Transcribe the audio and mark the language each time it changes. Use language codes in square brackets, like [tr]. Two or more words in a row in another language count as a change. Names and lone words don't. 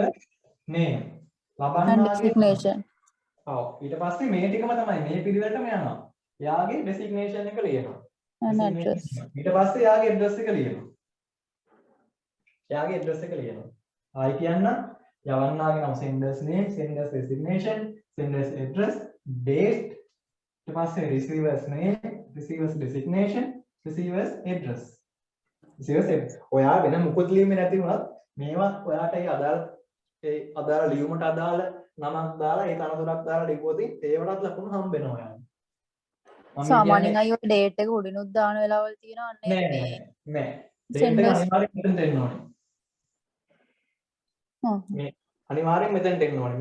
[si] ලබන්නාගේ [en] designation. [si] ඔව් ඊට පස්සේ මේ ටිකම තමයි මේ පිළිවෙලටම යනවා. එයාගේ designation එක ලියනවා. [en] and address. [si] ඊට පස්සේ එයාගේ address එක ලියනවා. ආයි කියන්න යවන්නාගේ නම [en] senders name, senders designation, senders address, date [si] ඊට පස්සේ [en] receivers name, receivers designation, receivers address. [si] ඔයා වෙන මුකුත් ලියන්නේ නැති වුණත් මේවා ඔයාට ඒ අදාළ ලියුමට අදාළ නමක් දාලා ඒ තනතුරක් දාලා ලිව්වොත් ඒවටත් ලකුණු හම්බ වෙනවා ඔයාලට. සාමාන්‍යයෙන් අයියෝ date එක උඩිනුත් දාන වෙලාවල් තියෙනවා නේද? නෑ. date එක අනිවාර්යෙන් මෙතන දෙන්න ඕනේ. මේ අනිවාර්යෙන් මෙතන දෙන්න ඕනේ.